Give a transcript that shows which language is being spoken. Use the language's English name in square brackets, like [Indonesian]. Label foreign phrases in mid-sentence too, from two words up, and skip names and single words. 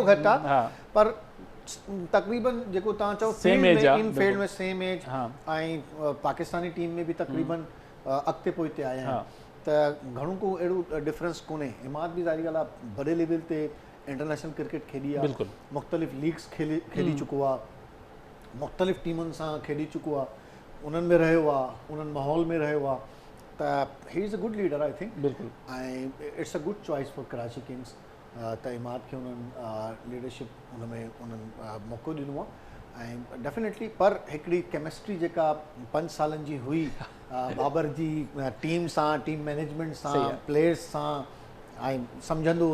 [Sindhi] घटि आहे, पर तक़रीबन जेको तव्हां चओ [English] in field [Sindhi] में [English] same age, [Sindhi] ऐं पाकिस्तानी टीम में बि तक़रीबन अॻिते पोइते आया आहिनि, त घणो को अहिड़ो डिफरेंस कोन्हे। इमाद बि ज़ाहिर ॻाल्हि आहे वॾे लेवल ते [English] international cricket [Sindhi] खेॾी आहे, मुख़्तलिफ़ लीग्स खेॾी चुको आहे, मुख़्तलिफ़ टीमुनि सां खेॾी चुको आहे, उन्हनि में रहियो आहे, उन्हनि माहौल में रहियो आहे, त [English] he is a good leader I think. [Sindhi] बिल्कुलु, ऐं [English] it's a good choice for Karachi Kings [Sindhi] त इमाद खे उन्हनि लीडरशिप हुन में उन्हनि मौक़ो ॾिनो आहे। ऐं डेफिनेटली पर हिकिड़ी केमिस्ट्री जेका 5 सालनि जी हुई बाबर जी टीम सां, [English] team management [Sindhi] सां, प्लेयर्स सां ऐं सम्झंदो